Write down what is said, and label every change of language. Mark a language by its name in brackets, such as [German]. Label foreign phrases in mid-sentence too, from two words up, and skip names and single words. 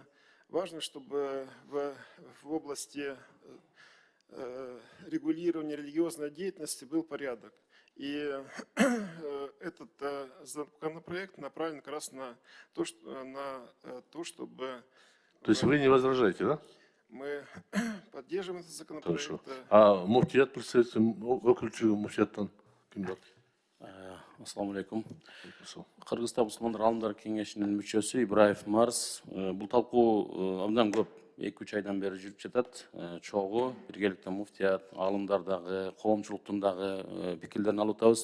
[Russian] Важно, чтобы в области регулирования религиозной деятельности был порядок. И этот законопроект направлен как раз на то, чтобы... То есть вы не возражаете, да? Мы поддерживаем этот законопроект. Хорошо. А муфтият представитель, [Kyrgyz] өкүлчү муфтияттан ким бар? Ассаламу алейкум. Кыргызстан мусулмандар аалымдар кеңешинин мүчөсү Ибраев Марс. Бул талкуу абдан көп 2-3 айдан бери жүрүп жатат. Чогуу биргеликте муфтият, аалымдар дагы, коомчулуктун дагы пикирлерин алып атабыз.